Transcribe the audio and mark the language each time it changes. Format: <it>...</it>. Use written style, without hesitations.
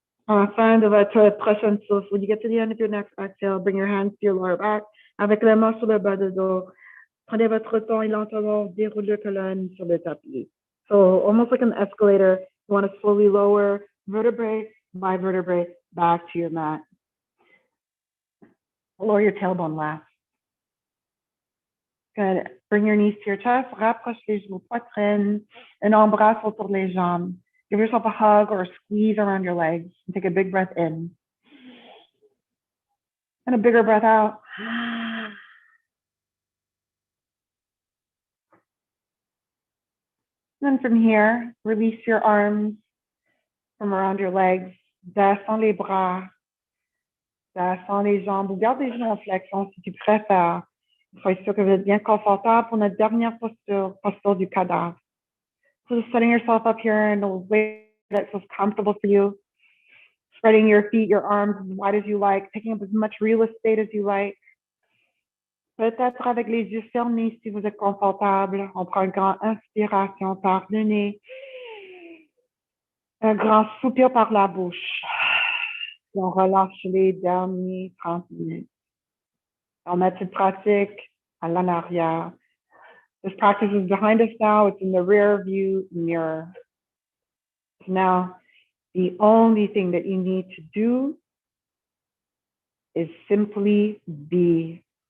<fr>À la fin de votre prochaine souffle,</fr> <en>when you get to the end of your next exhale, bring your hands to your lower back,</en> <fr>avec les mains sur le bas de dos. Prenez votre temps et lentement déroule la colonne sur le tapis.</fr> <en>So almost like an escalator, you want to slowly lower vertebrae by vertebrae back to your mat. Lower your tailbone last. Good. Bring your knees to your chest,</en> <fr>rapproche les genoux, poitrine,</fr> <en>and</en> <fr>embrasse autour les jambes.</fr> <en>Give yourself a hug or a squeeze around your legs and take a big breath in. And a bigger breath out. And then from here, release your arms from around your legs.</en> <fr>Descends les bras. Descends les jambes. Ou garde les genoux en flexion si tu préfères. Soyez sûr que vous êtes bien confortable pour notre dernière posture du cadavre.</fr> <en>So just setting yourself up here in a way that feels comfortable for you. Spreading your feet, your arms as wide as you like, taking up as much real estate as you like.</en> <fr>Peut-être avec les yeux fermés si vous êtes confortable. On prend une grande inspiration par le nez. Un grand soupir par la bouche. Et on relâche les derniers 30 minutes. On met cette pratique en arrière.</fr> <en>This practice is behind us now. It's in the rear view mirror. Now, the only thing that you need to do is simply be.</en>